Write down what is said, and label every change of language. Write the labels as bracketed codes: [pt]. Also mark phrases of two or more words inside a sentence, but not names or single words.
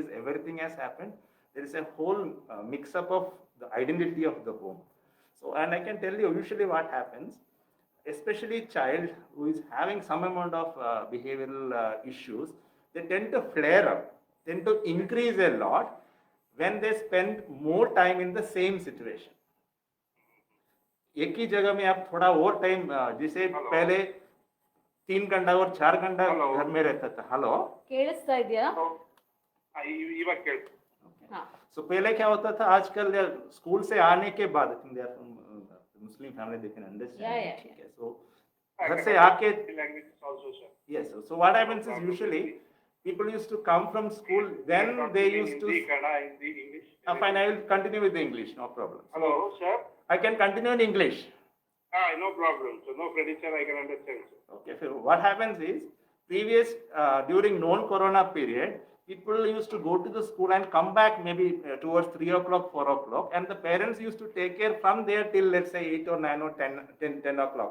[en] Everything has happened. There is a whole mix-up of the identity of the home. So, and I can tell you usually what happens, especially child who is having some amount of behavioral issues, they tend to flare up, tend to increase a lot when they spend more time in the same situation. [hi] एक ही जगह में आप थोड़ा और टाइम, जैसे पहले 3 घंटा और 4 घंटा घर में रहता था. [en] हेलो, [kn] ಕೇಳಿಸ್ತಾ ಇದೆಯಾ? ಇವಾಗ ಕೇಳ್ತು. [hi] सो पहले क्या होता था, आजकल स्कूल से आने के बाद, [en] Muslim family they can understand. [hi] ठीक है. सो घर से आके [en] yes, so what happens is usually people used to come from school, then they used to English. fine, I will continue with the English, no problem. Hello sir, I can continue in English. No problem. So no credit, sir. I can understand. Sir. Okay, so what happens is, during non-corona period, people used to go to the school and come back maybe towards 3 o'clock, 4 o'clock, and the parents used to take care from there till, let's say, 8 or 9 or 10 o'clock.